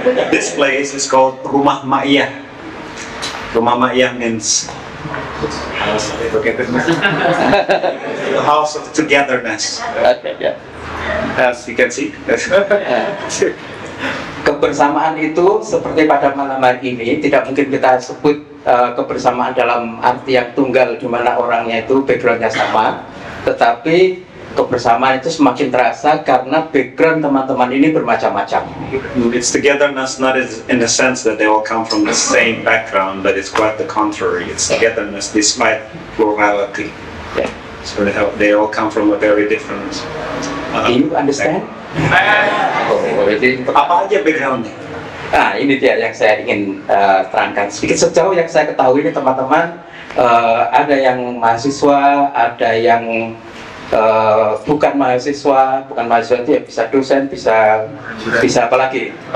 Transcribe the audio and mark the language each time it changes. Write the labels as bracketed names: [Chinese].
[English] This place is called Rumah Maya. Rumah Maya means the house of togetherness. As you can see. [Indonesian] Kebersamaan itu seperti pada malam hari ini tidak mungkin kita sebut kebersamaan dalam arti yang tunggal di mana orangnya itu backgroundnya sama, tetapi kebersamaan itu semakin terasa karena background teman-teman ini bermacam-macam. [English] It's togetherness not in the sense that they all come from the same background, but it's quite the contrary. It's togetherness despite plurality. Yeah. So they all come from a very different. Do you understand? [Indonesian] Apa aja backgroundnya? Nah, ini dia yang saya ingin terangkan sedikit. Sejauh yang saya ketahui ini teman-teman, ada yang mahasiswa, ada yang bukan mahasiswa itu ya bisa dosen, bisa apa lagi?